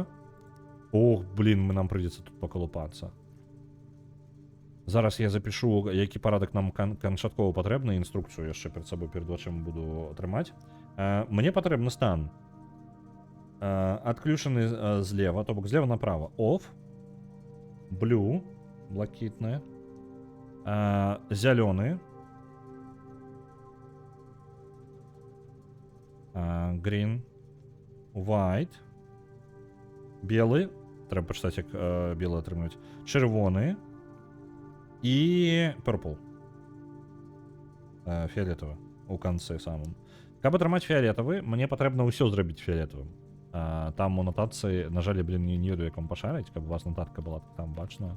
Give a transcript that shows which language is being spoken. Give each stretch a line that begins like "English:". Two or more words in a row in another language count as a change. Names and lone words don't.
Belarusian: Ох, блін, нам прыйдзецца тут пакалупацца. Зараз я запишу, які парадак нам канчаткова патрэбны, інструкцыю яшчэ перад сабой перад вачыма буду атрымаць. Мне патрэбны стан. Адключаны злева, то бок злева направа.
English: Off. Blue.
Belarusian: Блакітны. Зялёны.
English: Green. White.
Belarusian: Белы. Трэба пачытаць, як белы атрымаць. Чырвоны. І purple. Фіолетавы. У канцы самым. Каб атрымаць фіолетавы, мне патрэбна ўсё зрабіць фіолетавым. Там у нотацыі, на жаль, блін, не ведаю, як вам пашарыць, каб у вас нотатка была там бачна.